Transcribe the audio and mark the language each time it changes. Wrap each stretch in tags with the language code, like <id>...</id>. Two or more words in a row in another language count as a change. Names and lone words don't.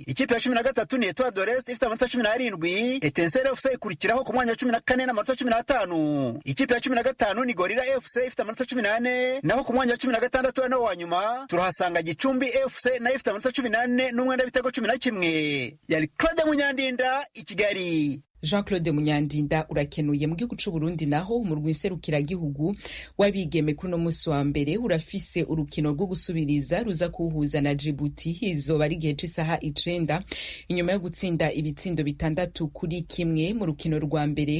<rw>Ikipe ya 13 ni Etoile de l'Est ifite amanota 17, Etincelle FC ikurikiraho ku mwanya wa 14 n'amanota 15. Ikipe ya 15 ni Gorilla FC ifite amanota 18, naho ku mwanya wa 16 nawo wa nyuma turahasanga Gicumbi FC nayo ifite amanota 18 n'umwenda w'ibitego 11. Yari Claude Munyandinda i Kigali.</rw> <rn>Jean-Claude Munyandinda urakenuye. Mu gihugu c'u Burundi naho umurwi nserukiragihugu w'abigeme kuri no musi wa mbere urafise urukino rwo gusubiriza ruza kuhuza na Djibouti. Izoba ari igihe c'isaha 9 inyuma yo gutsinda ibitsindo 6-1 mu rukino rwa mbere.</rn>